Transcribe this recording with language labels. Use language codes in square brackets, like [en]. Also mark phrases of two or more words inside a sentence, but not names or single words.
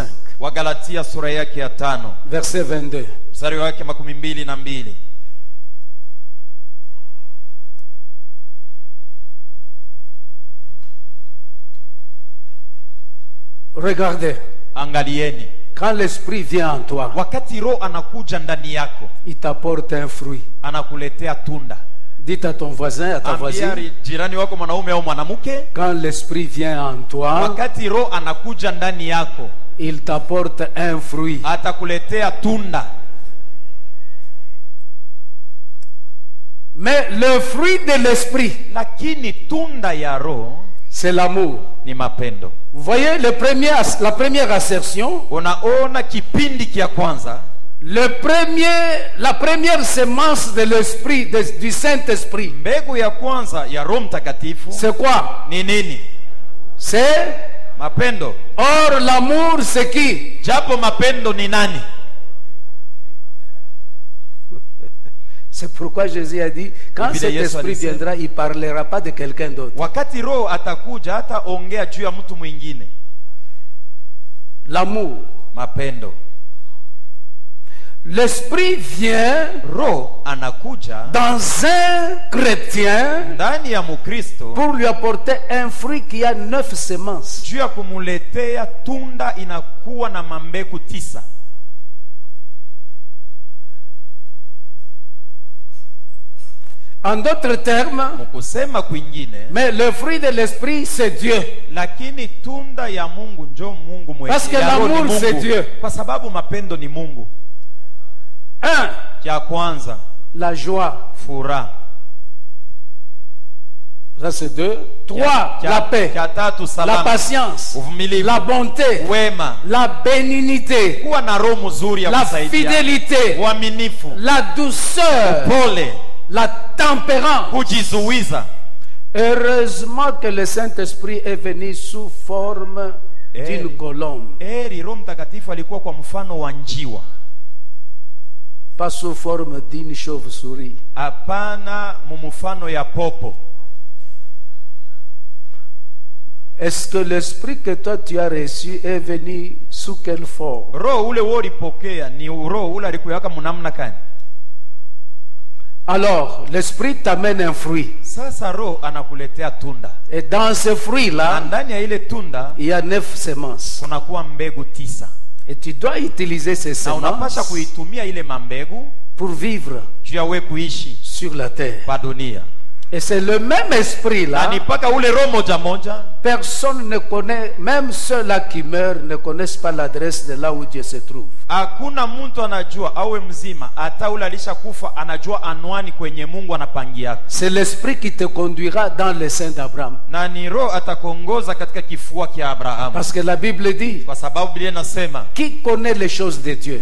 [sw] Wagalatia sura yake ya 5 [fr] verset 22. [sw] mstari wake 22. [fr] Regardez, [sw] Angalieni, [fr] quand l'Esprit vient en toi, [sw] wakati roho anakuja ndani yako, [fr] il t'apporte un fruit. [sw] anakuletea tunda. [fr] Dites à ton voisin, à ta voisine, [sw] Ambia jirani wako mwanaume au mwanamke, [fr] quand l'Esprit vient en toi, [sw] wakati roho anakuja ndani yako, [fr] il t'apporte un fruit. [sw] atakuletea tunda. [fr] Mais le fruit de l'Esprit, [sw] Lakini tunda ya roho [fr] c'est l'amour. [sw] ni mapendo. [fr] Vous voyez la première assertion, [sw] Unaona kipindi kia kwanza, [fr] la première semence de l'Esprit, du Saint-Esprit, [sw] mbegu ya kwanza ya Roho Mtakatifu [fr] c'est quoi? [sw] ni nini? [fr] C'est, [sw] Mapendo. [fr] or l'amour c'est qui? [sw] Japo mapendo ni nani? [fr] C'est pourquoi Jésus a dit, quand [sw] Vile [fr] cet [sw] Yesu [fr] esprit [sw] alisema, [fr] viendra, il ne parlera pas de quelqu'un d'autre. [sw] Wakati roho atakuja hata ongea juu ya mtu mwingine. [fr] L'amour, [sw] Mapendo. [fr] L'esprit vient [sw] Roho anakuja [fr] dans un chrétien [sw] ndani ya Mkristo [fr] pour lui apporter un fruit qui a 9 semences. [sw] juu ya kumuletea tunda inakuwa na mambegu 9. [fr] En d'autres termes, [sw] Mkusema kwingine, [fr] mais le fruit de l'esprit c'est Dieu. [sw] lakini tunda ya Mungu njo Mungu mwenyewe. [fr] Parce que [sw] Ya Roho ni [fr] l'amour, [sw] Mungu. [fr] c'est Dieu. [sw] Kwa sababu mapendo ni Mungu. 1. Cha kwanza, [fr] La joie. [sw] furaha. [fr] Ça c'est 2. 3. La paix. [sw] Cha tatu, [fr] La [sw] salama. [fr] patience. [sw] Uvumilivu. [fr] La bonté. [sw] Wema. [fr] La bénignité. [sw] Kuwa na roho mzuri ya [fr] La [sw] kusaidia. [fr] fidélité. [sw] Uaminifu. [fr] La douceur. [sw] Pole. [fr] La tempérance. [sw] Kujizuiza. [fr] Heureusement que le Saint-Esprit est venu sous forme d'une colombe, [sw] Roho Mtakatifu alikuwa kwa mfano wa njiwa. [fr] pas sous forme d'une chauve-souris. [sw] Hapana mumfano ya popo. [fr] Est-ce que l'esprit que toi tu as reçu est venu sous quelle forme? [sw] Roho ule ulipokea ni roho ule alikuweka mnamna gani? [fr] Alors, l'esprit t'amène un fruit. [sw] Sasa roho anakuletea tunda. [fr] Et dans ce [sw] Na [fr] fruit-là, [sw] ndani ya ile tunda [fr] il y a 9 semences. [sw] kunakuwa mbegu 9. [fr] Et tu dois utiliser ces [sw] Na unapasha [fr] semences [sw] kuitumia ile mambegu [fr] pour vivre [sw] juu ya wewe kuishi [fr] sur la terre. [sw] kwa dunia. [fr] Et c'est le même [sw] Na [fr] esprit-là. [sw] ni paka ule roho moja moja. [fr] Personne ne connaît, même ceux-là qui meurent ne connaissent pas l'adresse de là où Dieu se trouve. [sw] Hakuna mtu anajua awe mzima hata ule alishakufa anajua anwani kwenye Mungu anapangia. [fr] C'est l'esprit qui te conduira dans le sein d'Abraham. [sw] Na ni roho atakuongoza katika kifua kia Abrahamu. [fr] Parce que la Bible dit, [sw] Kwa sababu Biblia inasema, [fr] qui connaît les choses de Dieu?